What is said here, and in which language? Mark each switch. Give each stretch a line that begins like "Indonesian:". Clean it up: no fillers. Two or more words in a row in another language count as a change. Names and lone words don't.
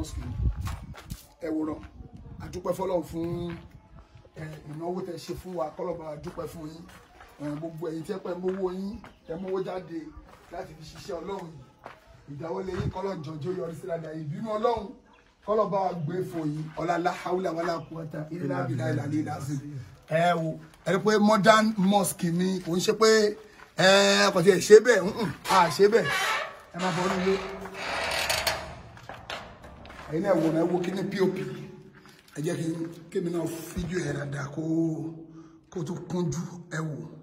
Yoruba: mọ́sùkì ẹ wòran àdúpẹ́ fọlọ́run fún ìnáwó tẹ́ ṣe fún wa kọ́lọ́ba àdúpẹ́ fún yín gbogbo ẹ̀yin tẹ́ pẹ́ mówó yín tẹ́ mówó jáde láti fi ṣiṣẹ́ ọlọ́run yìí ìdáwọ́lé yín kọ́lọ́ jọjọ́ yọrí sí dáadáa ìbínú ọlọ́run kọlọba gbé fòyí ọlá
Arabic: حول ولا قوة إلا بالله العلي العظيم
Yoruba: wo ẹ pé
English: modern mosque
Yoruba: ni kò ń ṣe pé kò tí ẹ ṣe bẹ́ẹ̀ ṣe bẹ́ẹ̀ ẹ má bọ nílé ẹ̀yin náà wò kí ní pop ẹ jẹ́ kí kémi náà fídíò ẹ dáadáa kó tó kúnjú ẹ wò